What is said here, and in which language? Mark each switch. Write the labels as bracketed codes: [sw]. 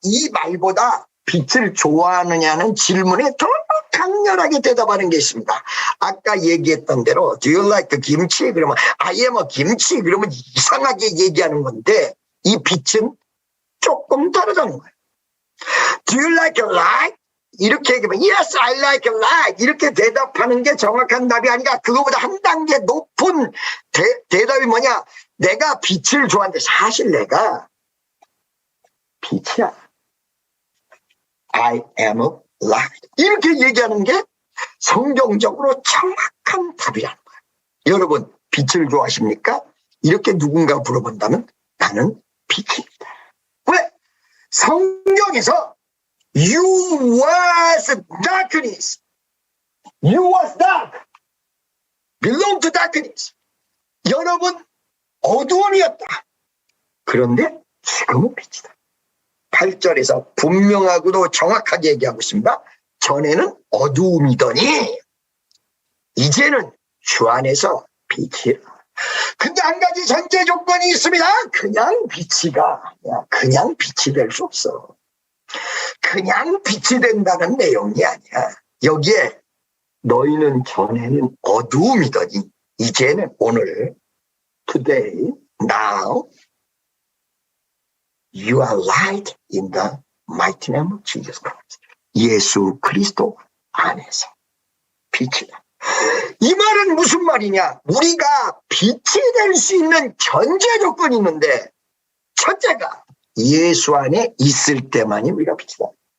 [ko] 이 말보다 빛을 좋아하느냐는 질문에 더 강렬하게 대답하는 게 있습니다. 아까 얘기했던 대로 [en] Do you like [ko] 김치? 그러면 [en] I am a [ko] 김치. 그러면 이상하게 얘기하는 건데 이 빛은 조금 다르다는 거예요. [en] Do you like light? [ko] 이렇게 얘기하면 [en] Yes, I like light. [ko] 이렇게 대답하는 게 정확한 답이 아니라 그거보다 한 단계 높은 대답이 뭐냐? 내가 빛을 좋아하는데 사실 내가 빛이야. [en] I am a light. [ko] 이렇게 얘기하는 게 성경적으로 정확한 답이라는 거예요. 여러분 빛을 좋아하십니까? 이렇게 누군가 물어본다면 나는 빛입니다. 왜? 성경에서 [en] You was darkness. You was dark. Belong to darkness. [ko] 여러분 어두움이었다. 그런데 지금은 빛이다. 8절에서 분명하고도 정확하게 얘기하고 있습니다. 전에는 어두움이더니 이제는 주 안에서 빛이라. 근데 한 가지 전제 조건이 있습니다. 그냥 빛이가 아니야. 그냥 빛이 될 수 없어. 그냥 빛이 된다는 내용이 아니야. 여기에 너희는 전에는 어두움이더니 이제는 오늘 [en] today, now you are light in the mighty name of Jesus Christ. [ko] 예수 그리스도 안에서 빛이다. 이 말은 무슨 말이냐? 우리가 빛이 될 수 있는 전제 조건이 있는데 첫째가 예수 안에 있을 때만이 우리가 빛이다.